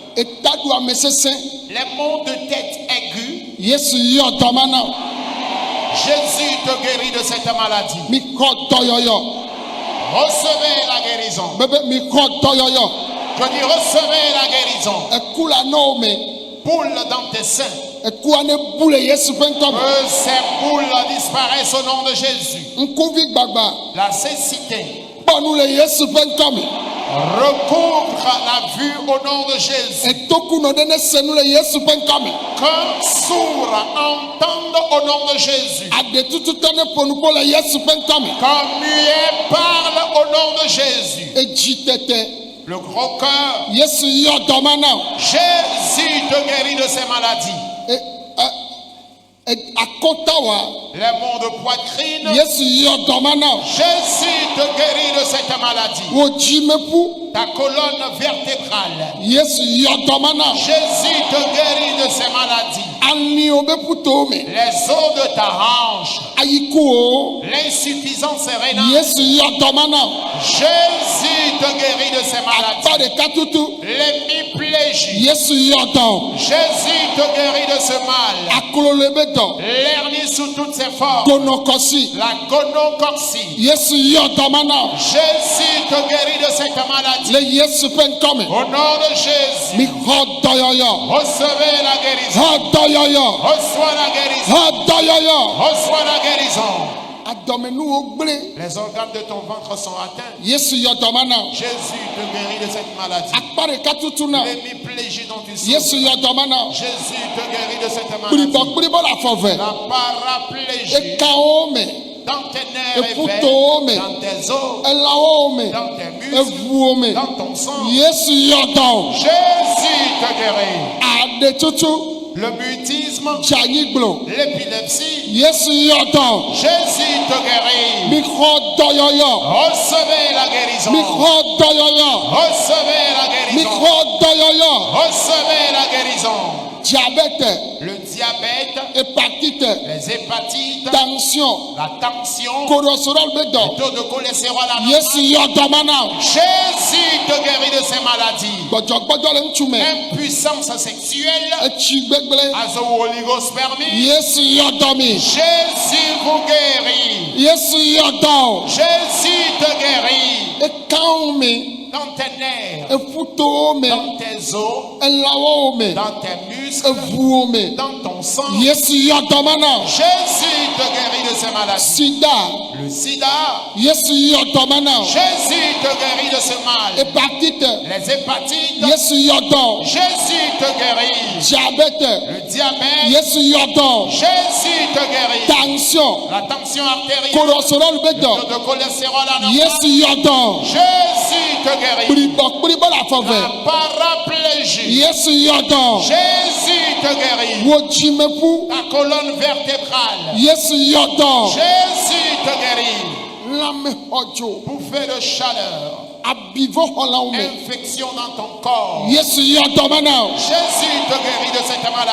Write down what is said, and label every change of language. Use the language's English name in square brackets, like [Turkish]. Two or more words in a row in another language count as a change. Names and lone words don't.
[French] Les maux de tête aigus, Jésus te guérit de cette maladie. Recevez la guérison. Je dis recevez la guérison. boules dans tes seins. [Ewe] Ekuane boule Yesu penkome. [French] Que ces boules disparaissent au nom de Jésus. [Ewe] Nkuvi gbagba. [French] La cécité [Ewe] Bonu le Yesu penkome. [French] recouvre la vue au nom de Jésus. [Ewe] Etoku no dene senu le Yesu penkome. [French] Qu'un sourd entende au nom de Jésus. [Ewe] Ade tutu tene ponu po le Yesu penkome. [French] Qu'un muet parle au nom de Jésus. [Ewe] Ejitete. [French] Le gros cœur. [Ewe] Yesu yodomana. [French] Jésus te guérit de ces maladies. [Ewe] Akotawa. [French] Les maux de poitrine. [Ewe] Yesu yodomana. [French] Jésus te guérit de cette maladie. [Ewe] Wojimepu. [French] Ta colonne vertébrale. [Ewe] Yesu yodomana. [French] Jésus te guérit de ces maladies. [Ewe] Ani obeputome. [French] Les os de ta hanche. [Ewe] Ayikuo. [French] L'insuffisance rénale. [Ewe] Yesu yodomana. [French] Jésus te guérit de ces maladies. [Ewe] Pade katutu. [French] L'hémiplégie. [Ewe] Yesu yodom. [French] Jésus te guérit de ce mal. [Ewe] Aklolobedo. [French] L'hernie sous toutes ses formes. [Ewe] Gonokosi. [French] La gonocorcie. [Ewe] Yesu yodomana. [French] Jésus te guérit de cette maladie. [Ewe] Le Yesu penkome. [French] Au nom de Jésus. [Ewe] Mi hodoyoyo. [French] Recevez la guérison. [Ewe] Hodoyoyo. [French] Reçois la guérison. [Ewe] Hodoyoyo. [French] Reçois la guérison. [Ewe] Adomenu ogble. [French] Les organes de ton ventre sont atteints. [Ewe] Yesu yodomana. [French] Jésus te guérit de cette maladie. [Ewe] Akpare katutuna. [French] L'hémiplégie dont tu souffres. [Ewe] Yesu yodomana. [French] Jésus te guérit de cette maladie. [Ewe] Bribo la fove. [French] La paraplégie [Ewe] Ekaome. [French] dans tes nerfs et [Ewe] Eputome. [French] veines, dans tes os, [Ewe] Elaome. [French] dans tes muscles, [Ewe] Evuome. [French] dans ton sang. [Ewe] Yesu yodom. [French] Jésus te guérit. [Ewe] Ade tutu. [French] Le mutisme, [Ewe] Janyigblon. [French] l'épilepsie. [Ewe] Yesu yodom. [French] Jésus te guérit. [Ewe] Mi hodoyoyo. [French] Recevez la guérison. [Ewe] Mi hodoyoyo. [French] Recevez la [Ewe] Mi [French] guérison. [Ewe] hodoyoyo. [French] Recevez la guérison. [Ewe] Diabète. [French] Le diabète, [Ewe] Hépatite. [French] les hépatites, [Ewe] Tension. [French] la tension, [Ewe] Cholesterol [French] le [Ewe] bedo. [French] taux de cholestérol à [Ewe] Yesu yodomana. [French] Jésus te guérit de ces maladies. [Ewe] Gbọdọgbọdọ le ŋtsume. [French] Impuissance sexuelle, [Ewe] Etsi gbegble. [French] azowoligospermie. [Ewe] Yesu yodomi. [French] Jésus vous guérit. [Ewe] Yesu yodom. [French] Jésus te guérit. [Ewe] Ekaome. [French] Dans tes nerfs, [Ewe] Efutome. [French] dans tes os, [Ewe] Elawome. [French] dans tes muscles, [Ewe] Evuome. [French] dans ton sang. [Ewe] Yesu yodomana. [French] Jésus te guérit de ces maladies. [Ewe] Sida. [French] Le sida, [Ewe] Yesu yodomana. [French] Jésus te guérit de ce mal. [Ewe] Hépatite. [French] Les hépatites, [Ewe] Yesu yodom. [French] Jésus te guérit. [Ewe] Diabète. [French] Le diabète, [Ewe] Yesu yodom. [French] Jésus te guérit. [Ewe] Tension. [French] La tension artérielle, [Ewe] Cholesterol [French] le [Ewe] bedo. [French] taux de cholestérol anormal. [Ewe] Yesu yodom. [French] Jésus te guérit. [Ewe] Bribo la fove. [French] La paraplégie, [Ewe] Yesu yodom. [French] Jésus te guérit. [Ewe] Wojimepu. [French] Ta colonne vertébrale, [Ewe] Yesu yodom. [French] Jésus te guérit. [Ewe] Lame hojo. [French] Bouffée de chaleur, [Ewe] Abivo holaume. [French] infection dans ton corps. [Ewe] Yesu yodomana. [French] Jésus te guérit de cette maladie.